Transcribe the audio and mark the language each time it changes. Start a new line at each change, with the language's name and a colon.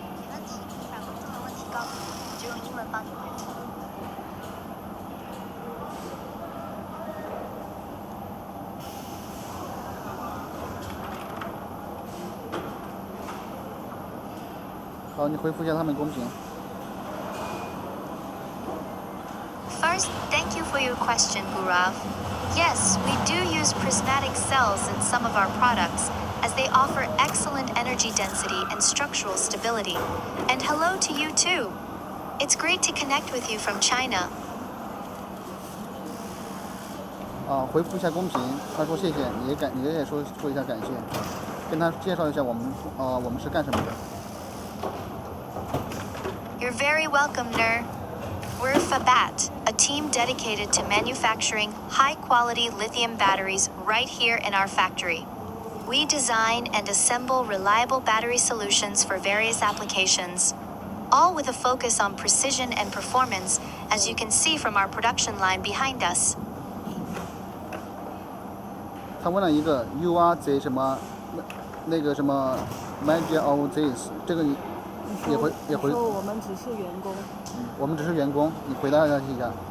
Chinese: 没问题，把观众的问题告诉我，我就用英文帮你回复。好，你回复一下他们公屏。
English: First, thank you for your question, Gurav. Yes, we do use prismatic cells in some of our products, as they offer excellent energy density and structural stability. And hello to you too. It's great to connect with you from China.
Chinese: 回复一下公屏，他说谢谢，你也说一下感谢，跟他介绍一下我们是干什么的。
English: You're very welcome, Nur. We're Febatt, a team dedicated to manufacturing high-quality lithium batteries right here in our factory. We design and assemble reliable battery solutions for various applications, all with a focus on precision and performance, as you can see from our production line behind us.
Chinese: 他问了一个
English: You are the
Chinese: 什么那个什么
English: manager of this，
Chinese: 这个你也回。说我们只是员工。我们只是员工，你回答一下。